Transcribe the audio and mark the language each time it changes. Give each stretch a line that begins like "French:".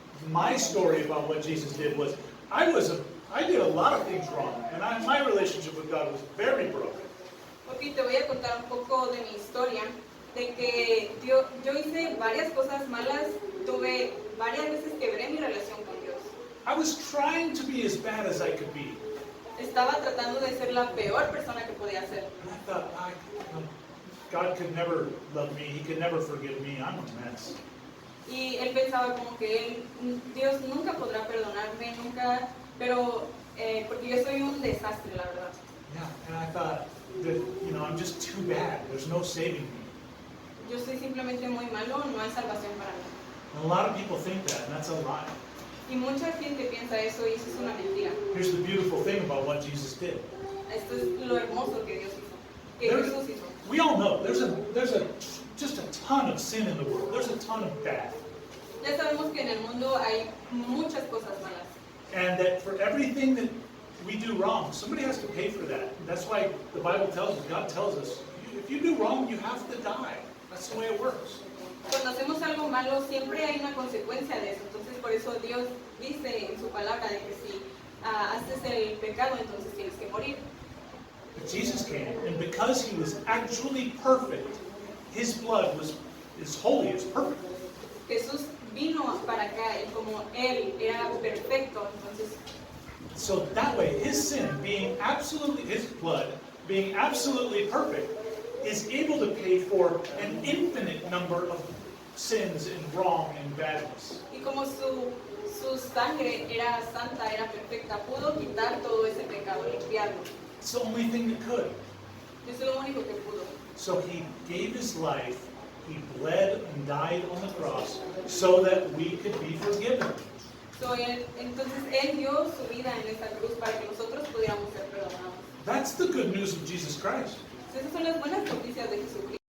English: My story about what Jesus did was, I did a lot of things wrong, and my relationship with God was very broken.
Spanish: Ok, te voy a contar un poco de mi historia, de que yo hice varias cosas malas, varias veces quebré mi relación con Dios.
English: I was trying to be as bad as I could be.
Spanish: Estaba tratando de ser la peor persona que podía ser.
English: And I thought, God could never love me, He could never forgive me, I'm a mess.
Spanish: Y él pensaba como que Dios nunca podrá perdonarme, nunca, pero porque yo soy un desastre, la verdad.
English: Yeah, and I thought that, I'm just too bad, there's no saving me.
Spanish: Yo soy simplemente muy malo, no hay salvación para mí.
English: And a lot of people think that, and that's a lie.
Spanish: Y mucha gente piensa eso y eso es una mentira.
English: Here's the beautiful thing about what Jesus did.
Spanish: Esto es lo hermoso que Dios hizo, que Jesús hizo.
English: We all know there's just a ton of sin in the world. There's a ton of bad.
Spanish: Ya sabemos que en el mundo hay muchas cosas malas.
English: And that for everything that we do wrong, somebody has to pay for that. That's why the Bible tells us, God tells us, if you do wrong, you have to die. That's the way it works.
Spanish: Cuando hacemos algo malo, siempre hay una consecuencia de eso. Entonces, por eso Dios dice en su palabra de que si haces el pecado, entonces tienes que morir.
English: But Jesus came, and because He was actually perfect, His blood is holy, it's perfect.
Spanish: Jesús vino para acá y como Él era perfecto, entonces...
English: So that way, His sin His blood being absolutely perfect, is able to pay for an infinite number of sins and wrong and badness.
Spanish: Y como su sangre era santa, era perfecta, pudo quitar todo ese pecado, limpiarlo.
English: It's the only thing that could.
Spanish: Eso es lo único que pudo.
English: So He gave His life, He bled and died on the cross so that we could be forgiven.
Spanish: Entonces Él dio su vida en esta cruz para que nosotros pudiéramos ser perdonados.
English: That's the good news of Jesus Christ.
Spanish: Esas son las buenas noticias de Jesucristo.